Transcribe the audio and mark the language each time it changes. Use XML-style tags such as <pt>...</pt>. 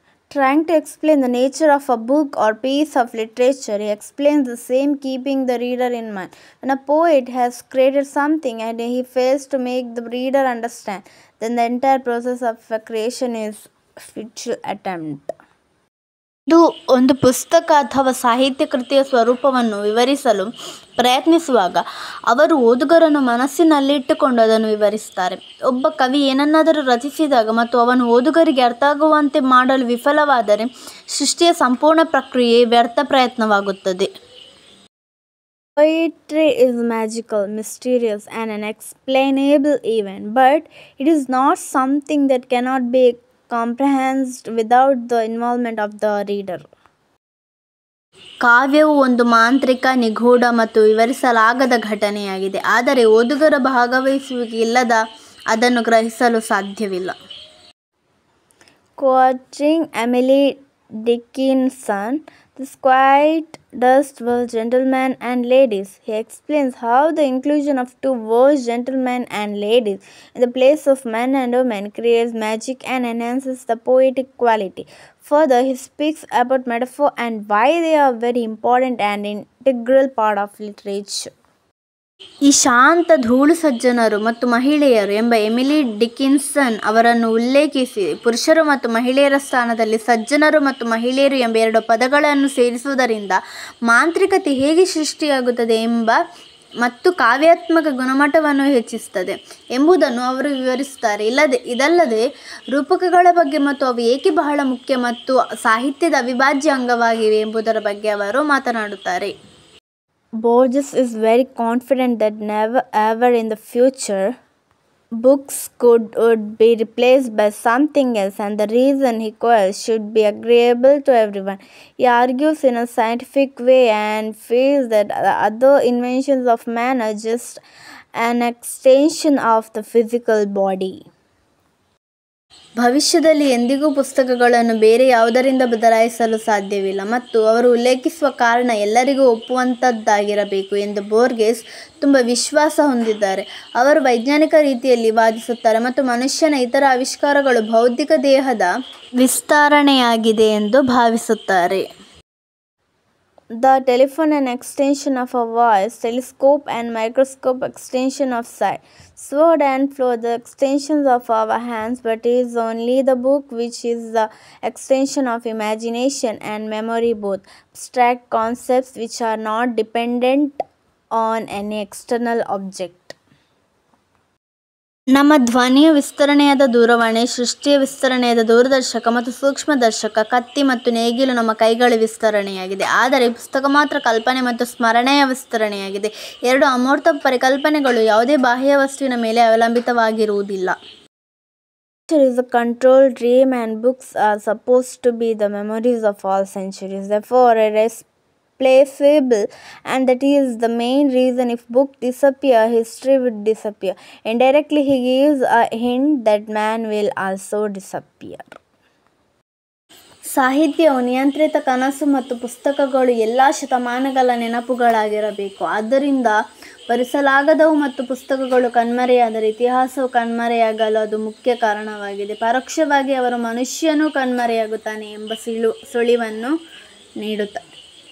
<en>Trying to explain the nature of a book or piece of literature, he explains the same keeping the reader in mind. When a poet has created something and he fails to make the reader understand, then the entire process of creation is a futile attempt.</en> <kn>ಇದು ಒಂದು ಪುಸ್ತಕ ಅಥವಾ ಸಾಹಿತ್ಯ ಕೃತಿಯ ಸ್ವರೂಪವನ್ನು ವಿವರಿಸಲು ಪ್ರಯತ್ನಿಸುವಾಗ ಅವರು ಓದುಗರನ್ನು ಮನಸ್ಸಿನಲ್ಲಿಟ್ಟುಕೊಂಡು ಅದನ್ನು ವಿವರಿಸುತ್ತಾರೆ. ಒಬ್ಬ ಕವಿ ಏನನ್ನಾದರೂ ರಚಿಸಿದಾಗ ಮತ್ತು ಅವನು ಓದುಗರಿಗೆ ಅರ್ಥ ಆಗುವಂತೆ ಮಾಡಲು ವಿಫಲವಾದರೆ ಸೃಷ್ಟಿಯ ಸಂಪೂರ್ಣ ಪ್ರಕ್ರಿಯೆ ವ್ಯರ್ಥ ಪ್ರಯತ್ನವಾಗುತ್ತದೆ.</kn> <en>Poetry is magical, mysterious, and unexplainable even, but it is not something that cannot be comprehended without the involvement of the reader.</en> <kn>ಕಾವ್ಯವು ಒಂದು ಮಾಂತ್ರಿಕ, ನಿಗೂಢ ಮತ್ತು ವಿವರಿಸಲಾಗದ ಘಟನೆಯಾಗಿದೆ. ಆದರೆ ಓದುಗರ ಭಾಗವಹಿಸುವಿಕೆ ಇಲ್ಲದ ಅದನ್ನು ಗ್ರಹಿಸಲು ಸಾಧ್ಯವಿಲ್ಲ.</kn> <en>Quoting Emily Dickinson, "This quiet dust was gentlemen and ladies." He explains how the inclusion of two words, gentlemen and ladies, in the place of men and women creates magic and enhances the poetic quality. Further, he speaks about metaphor and why they are very important and integral part of literature.</en> <kn>ಈ ಶಾಂತ ಧೂಳು ಸಜ್ಜನರು ಮತ್ತು ಮಹಿಳೆಯರು ಎಂಬ Emily ಡಿಕಿನ್ಸನ್ ಅವರನ್ನು ಉಲ್ಲೇಖಿಸಿ ಪುರುಷರು ಮತ್ತು ಮಹಿಳೆಯರ ಸ್ಥಾನದಲ್ಲಿ ಸಜ್ಜನರು ಮತ್ತು ಮಹಿಳೆಯರು ಎಂಬ ಎರಡು ಪದಗಳನ್ನು ಸೇರಿಸುವುದರಿಂದ ಮಾಂತ್ರಿಕತೆ ಹೇಗೆ ಸೃಷ್ಟಿಯಾಗುತ್ತದೆ ಎಂಬ ಮತ್ತು ಕಾವ್ಯಾತ್ಮಕ ಗುಣಮಟ್ಟವನ್ನು ಹೆಚ್ಚಿಸುತ್ತದೆ ಎಂಬುದನ್ನು ಅವರು ವಿವರಿಸುತ್ತಾರೆ. ಇದಲ್ಲದೆ ರೂಪಕಗಳ ಬಗ್ಗೆ ಮತ್ತು ಅವು ಏಕೆ ಬಹಳ ಮುಖ್ಯ ಮತ್ತು ಸಾಹಿತ್ಯದ ಅವಿಭಾಜ್ಯ ಅಂಗವಾಗಿವೆ ಎಂಬುದರ ಬಗ್ಗೆ ಅವರು ಮಾತನಾಡುತ್ತಾರೆ.</kn> <en>Borges is very confident that never ever in the future books would be replaced by something else, and the reason he quotes should be agreeable to everyone. He argues in a scientific way and feels that the other inventions of man are just an extension of the physical body.</en> <kn>ಭವಿಷ್ಯದಲ್ಲಿ ಎಂದಿಗೂ ಪುಸ್ತಕಗಳನ್ನು ಬೇರೆ ಯಾವುದರಿಂದ ಬದಲಾಯಿಸಲು ಸಾಧ್ಯವಿಲ್ಲ ಮತ್ತು ಅವರು ಉಲ್ಲೇಖಿಸುವ ಕಾರಣ ಎಲ್ಲರಿಗೂ ಒಪ್ಪುವಂಥದ್ದಾಗಿರಬೇಕು ಎಂದು ಬೋರ್ಗೆಸ್ ತುಂಬ ವಿಶ್ವಾಸ ಹೊಂದಿದ್ದಾರೆ. ಅವರು ವೈಜ್ಞಾನಿಕ ರೀತಿಯಲ್ಲಿ ವಾದಿಸುತ್ತಾರೆ ಮತ್ತು ಮನುಷ್ಯನ ಇತರ ಆವಿಷ್ಕಾರಗಳು ಬೌದ್ಧಿಕ ದೇಹದ ವಿಸ್ತರಣೆಯಾಗಿದೆ ಎಂದು ಭಾವಿಸುತ್ತಾರೆ.</kn> <en>The telephone an extension of our voice, telescope and microscope extension of sight, sword and floor the extensions of our hands, but it is only the book which is the extension of imagination and memory, both abstract concepts which are not dependent on any external object.</en> <kn>ನಮ್ಮ ಧ್ವನಿಯ ವಿಸ್ತರಣೆಯಾದ ದೂರವಾಣಿ, ಸೃಷ್ಟಿಯ ವಿಸ್ತರಣೆಯಾದ ದೂರದರ್ಶಕ ಮತ್ತು ಸೂಕ್ಷ್ಮದರ್ಶಕ, ಕತ್ತಿ ಮತ್ತು ನೇಗಿಲು ನಮ್ಮ ಕೈಗಳ ವಿಸ್ತರಣೆಯಾಗಿದೆ. ಆದರೆ ಪುಸ್ತಕ ಮಾತ್ರ ಕಲ್ಪನೆ ಮತ್ತು ಸ್ಮರಣೆಯ ವಿಸ್ತರಣೆಯಾಗಿದೆ. ಎರಡು ಅಮೂರ್ತ ಪರಿಕಲ್ಪನೆಗಳು ಯಾವುದೇ ಬಾಹ್ಯ ವಸ್ತುವಿನ ಮೇಲೆ ಅವಲಂಬಿತವಾಗಿರುವುದಿಲ್ಲ.</kn> <en>Nature is a controlled dream and books are supposed to be the memories of all centuries. Therefore, irreplaceable, and that is the main reason if book disappear, history would disappear. Indirectly, he gives a hint that man will also disappear.</en> <kn>ಸಾಹಿತ್ಯವು ನಿಯಂತ್ರಿತ ಕನಸು ಮತ್ತು ಪುಸ್ತಕಗಳು ಎಲ್ಲ ಶತಮಾನಗಳ ನೆನಪುಗಳಾಗಿರಬೇಕು. ಆದ್ದರಿಂದ ಭರಿಸಲಾಗದವು ಮತ್ತು ಪುಸ್ತಕಗಳು ಕಣ್ಮರೆಯಾದರೆ ಇತಿಹಾಸವು ಕಣ್ಮರೆಯಾಗಲು ಅದು ಮುಖ್ಯ ಕಾರಣವಾಗಿದೆ. ಪರೋಕ್ಷವಾಗಿ ಅವರು ಮನುಷ್ಯನೂ ಕಣ್ಮರೆಯಾಗುತ್ತಾನೆ ಎಂಬ ಸುಳಿವನ್ನು ನೀಡುತ್ತಾರೆ.</kn>